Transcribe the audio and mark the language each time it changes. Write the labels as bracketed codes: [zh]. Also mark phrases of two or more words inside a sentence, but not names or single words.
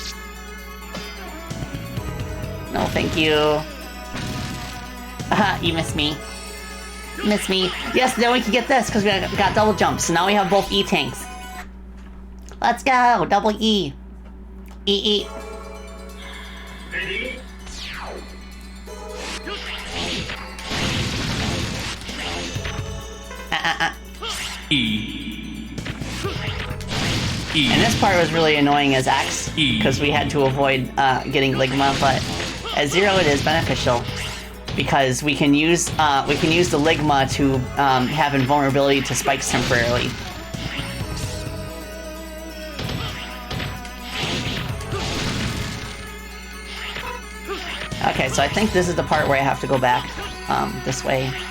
[en] No, thank you. Haha, you missed me. Miss me. Yes, then we can get this, because we got double jumps. So now we have both E-tanks. Let's go! Double E. E. E. And this part was really annoying as X, because we had to avoid getting Enigma, but as 0 it is beneficial. Because we can use the Enigma to have invulnerability to spikes temporarily. Okay, so I think this is the part where I have to go back this way.